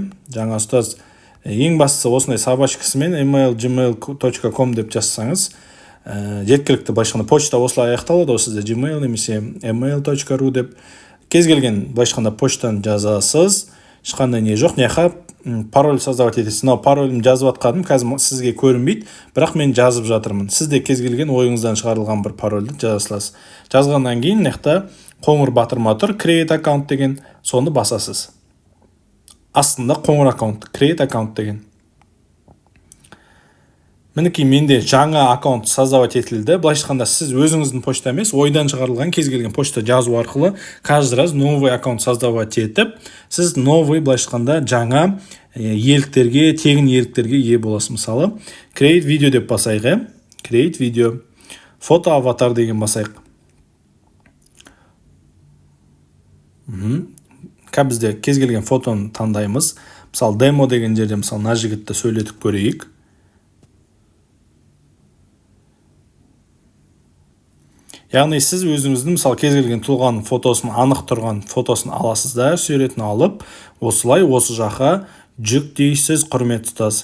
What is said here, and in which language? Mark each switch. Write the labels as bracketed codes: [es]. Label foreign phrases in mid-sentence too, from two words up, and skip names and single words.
[kk] Жаңа ұстаз ең бастысы осындай собачкасымен email gmail.com деп жазсаңыз, жеткілікті былайша айтқанда почта осылай аяқталады ғой сізде Gmail немесе email.ru деп кез келген былайша айтқанда почтаны жазасыз, ешқандай не жоқ. Мына пароль создавать етесіз. Мынау паролімді жазып жатқаным қазір сізге көрінбейді, бірақ мен жазып жатырмын. Сізде кез келген ойыңыздан шығарылған бір парольді жаза саласыз. Жазғаннан кейін мына қоңыр батырма тұр, [en] create account [kk] деген, соны басасыз. Астында қоңыр аккаунт, [en] create account деген. [kk] Мінекей менде жаңа аккаунт создавать етілді. Былайша айтқанда сіз өзіңіздің почта емес, ойдан шығарылған кез келген почта жазу арқылы [ru] каждый раз новый аккаунт создавать [kk] етіп, сіз новый былайша айтқанда жаңа иеліктерге, тегін иеліктерге ие боласыз. Мысалы, [en] create video [kk] деп басайық, [en] create video, [kk] фото аватар деген басайық. Бізде кез келген фотоны таңдаймыз. Мысалы, демо деген жерде мысалы мына жігітті сөйлетіп көрейік. Яғни сіз өзіңіздің мысалы кез келген тұлғаның фотосын, анық тұрған фотосын аласыз да, суретін алып, осылай осы жаққа жүктейсіз, құрметті ұстаз.